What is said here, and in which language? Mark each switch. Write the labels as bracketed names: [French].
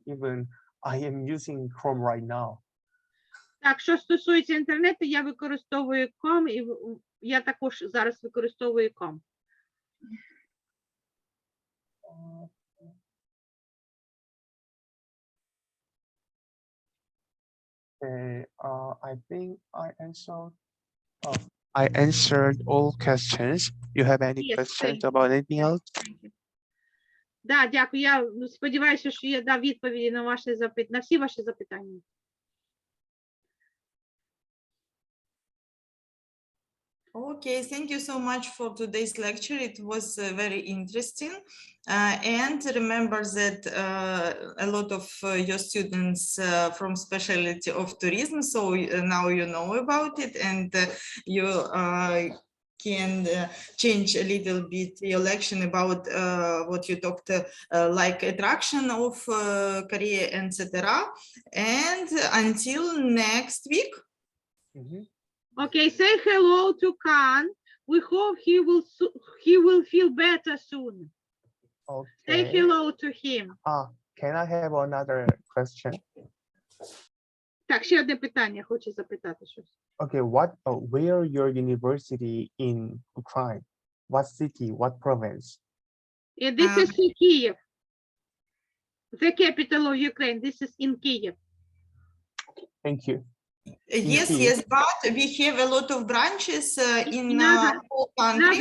[English] Even I am using Chrome right now. [Ukrainian] Так, що стосується інтернету, я використовую ком, і я також зараз використовую ком. [English] Okay, I think I answered all questions. You have any Yes, questions thank you. about anything else? [Ukrainian] Да, дякую. Я сподіваюся, що я дав відповіді на ваші на всі ваші запитання. [English] Okay, thank you so much for today's lecture. It was very interesting. And remember that a lot of your students from specialty of tourism, so now you know about it, and you can change a little bit your lection about what you talked like attraction of Korea, etc. And until next week. Okay, say hello to Khan. We hope he will feel better soon. Okay. Say hello to him. Can I have another question? [Ukrainian] Так, ще одне питання, хочу запитати щось. [English] Okay, where your university in Ukraine? What city? What province? This is in Kyiv. The capital of Ukraine. This is in Kyiv. Thank you. Yes, but we have a lot of branches in whole country.